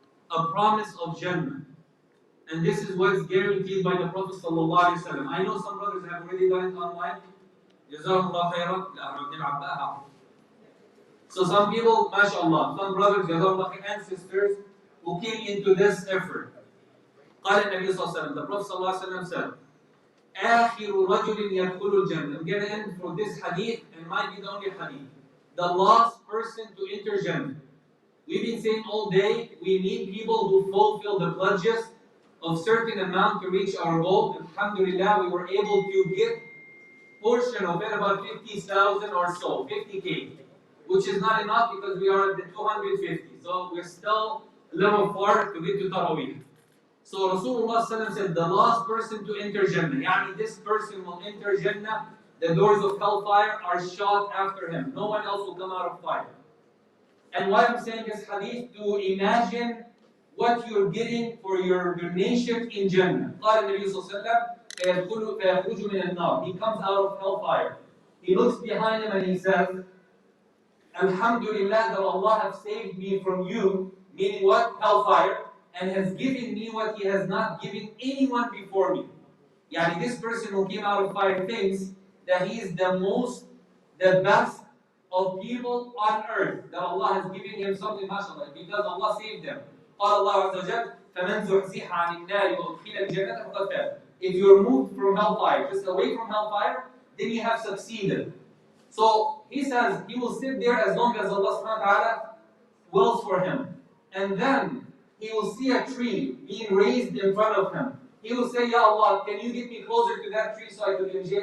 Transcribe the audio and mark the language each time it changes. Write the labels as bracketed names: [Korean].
[English] A promise of Jannah. And this is what's guaranteed by the Prophet ﷺ. I know some brothers have already done it online. Jazakumullah khairan. So some people, mashallah, some brothers, jazakumullah khairan, and sisters who came into this effort. [Arabic] قال النبي صلى الله عليه وسلم, [English] the Prophet [Arabic] صلى الله عليه وسلم said, آخر رجل يدخل الجنة. [English] I'm going to end for this hadith, and might be the only hadith. The last person to enter Jannah. We've been saying all day, we need people who fulfill the pledges of certain amount to reach our goal. Alhamdulillah, we were able to get portion of it, about 50,000 or so, 50K, which is not enough because we are at the 250. So we're still a little far to get to Taraweeh. So Rasulullah said, the last person to enter Jannah, yani this person will enter Jannah, the doors of hellfire are shut after him. No one else will come out of fire. And why I'm saying this hadith, to imagine what you're getting for your donation in Jannah. [Arabic] قال النبي صلى الله عليه وسلم, فيخرج من النار. [English] He comes out of hellfire. He looks behind him and he says, Alhamdulillah that Allah has saved me from you, meaning what? Hellfire, and has given me what He has not given anyone before me. Yani this person who came out of fire thinks that he is the best of people on earth, that Allah has given him something, mashallah, because Allah saved them. [Arabic] قال الله عز وجل فمن زحزح عن النار وأدخل الجنة فقد فاز. [English] If you're moved from hellfire, just away from hellfire, then you have succeeded. So he says he will sit there as long as Allah subhanahu wa ta'ala wills for him. And then he will see a tree being raised in front of him. He will say, Ya Allah, can you get me closer to that tree so I could enjoy?